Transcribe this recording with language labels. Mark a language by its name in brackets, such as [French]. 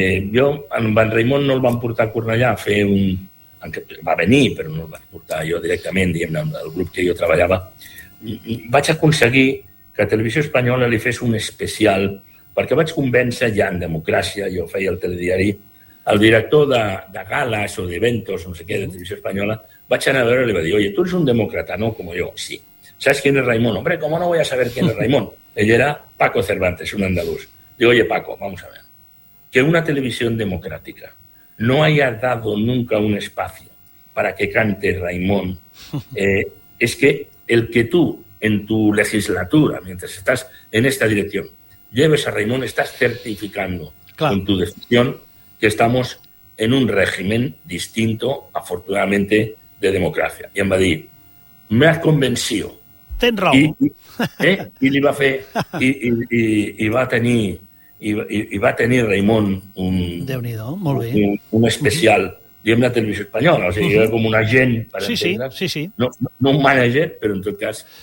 [Catalan] Jo, amb en Raimon no el van portar a Cornellà a fer un... Va venir, però no el van portar jo directament, diguem-ne, amb el grup que jo treballava. Vaig aconseguir que a Televisió Espanyola li fes un especial, perquè vaig convèncer, ja en democràcia, jo feia el telediari, el director de gales o d'eventos, no sé què, de Televisió Espanyola, vaig anar a veure i li va dir, [Spanish] oye, [Catalan] tu ets un demòcrata, no? Com jo, sí. [Spanish] ¿Sabes quién es Raimon? Hombre, ¿cómo no voy a saber quién es Raimon? [Catalan] Ell era [Spanish] Paco Cervantes, un andaluz. Digo, oye, Paco, vamos a ver. Que una televisión democrática no haya dado nunca un espacio para que cante Raimon, es que el que tú, en tu legislatura, mientras estás en esta dirección, lleves a Raimon, estás certificando con tu decisión que estamos en un régimen distinto, afortunadamente, de democracia. Y en Badir, me has convencido. [Catalan] Ten raó. I li va fer i va tenir i va tenir Raimon un Déu-n'hi-do, molt bé. Un especial, diguem, de Televisió Espanyola, o sigui, era com un agent, per sí, entendre. Sí, sí, sí. No un manager, però en tot cas,